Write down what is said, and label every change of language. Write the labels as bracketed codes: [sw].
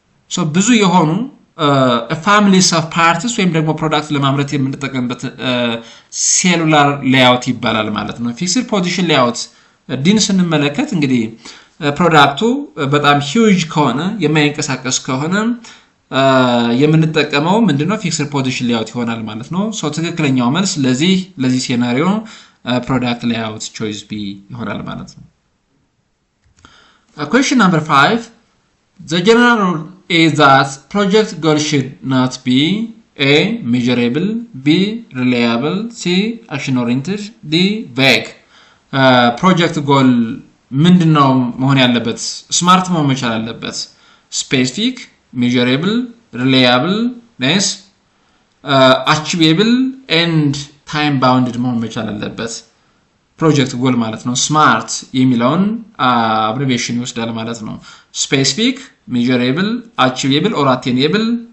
[am] so ብዙ የሆኑ families of parts ወይም ደግሞ ፕሮዳክት ለማምረት የምንጠቀምበት ሴሉላር ሌአውት ይባላል ማለት ነው። ፊክስድ ፖዚሽን ሌአውት ዲን ስንመለከት እንግዲህ ፕሮዳክቱ በጣም ሂውጅ ከሆነ የማይንቀሳቀስ ከሆነ የምንጠቀመው ምንድነው? ፊክስድ ፖዚሽን ሌአውት ይሆናል ማለት ነው። [en] ሶ ትክክለኛው መልስ ለዚህ ሴናሪዮ ፕሮዳክት ሌአውት ቾይስ ቢ ይሆናል ማለት ነው። question number 5 the general rule is that project goal should not be a measurable, b reliable, c action oriented, d vague. [am] project goal ምንድነው መሆን ያለበት? ስማርት መሆን መቻል አለበት። ስፔሲፊክ፣ ሜዠሬብል፣ ሪላያብል፣ ናይስ፣ አቺቬብል ኤንድ ታይም ባውንድድ መሆን መቻል አለበት። ፕሮጀክት ጎል ማለት ነው። ስማርት የሚለውን አብሪቪዬሽን ይወስዳል ማለት ነው። ስፔሲፊክ፣ ሜዠሬብል፣ አቺቬብል ኦር አቴኔብል፣